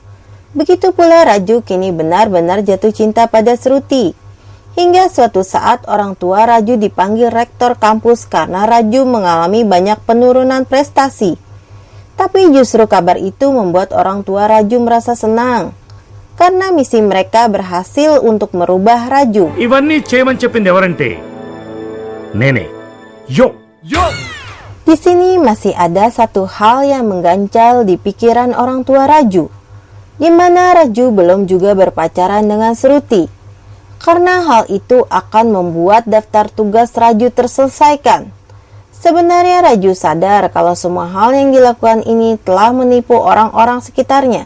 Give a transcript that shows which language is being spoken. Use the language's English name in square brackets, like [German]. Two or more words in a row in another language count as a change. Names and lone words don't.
[Indonesian] Begitu pula Raju kini benar-benar jatuh cinta pada Shruti. Hingga suatu saat orang tua Raju dipanggil rektor kampus karena Raju mengalami banyak penurunan prestasi. Tapi justru kabar itu membuat orang tua Raju merasa senang, karena misi mereka berhasil untuk merubah Raju. [Telugu] ఇవన్నీ చేయమని చెప్పింది ఎవరంటే నేనే యో [Indonesian] Di sini masih ada satu hal yang mengganjal di pikiran orang tua Raju, di mana Raju belum juga berpacaran dengan Shruti. Karena hal itu akan membuat daftar tugas Raju terselesaikan. Sebenarnya Raju sadar kalau semua hal yang dilakukan ini telah menipu orang-orang sekitarnya.